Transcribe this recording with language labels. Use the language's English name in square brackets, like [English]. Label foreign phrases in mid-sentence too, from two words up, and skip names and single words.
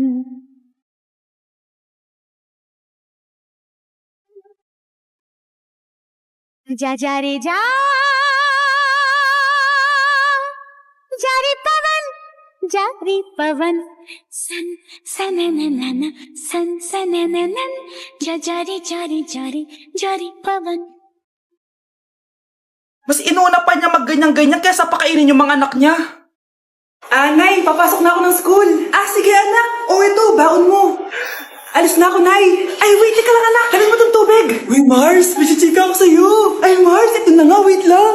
[Hindi] जा जा रे जा जारी पवन सन सनननन सन सनननन जा जारी जारी जारी जारी पवन. [Filipino] Mas inuna pa niya mag-ganyan-ganyan kaysa pakainin yung mga anak niya. Nay, papasok na ako ng school. Sige anak. Ito, baon mo. Alis na ako, Nay. Wait, ka lang anak. Dalhin mo tong tubig. Uy, Mars, may chichika ako sa'yo. Mars, ito na nga, wait lang.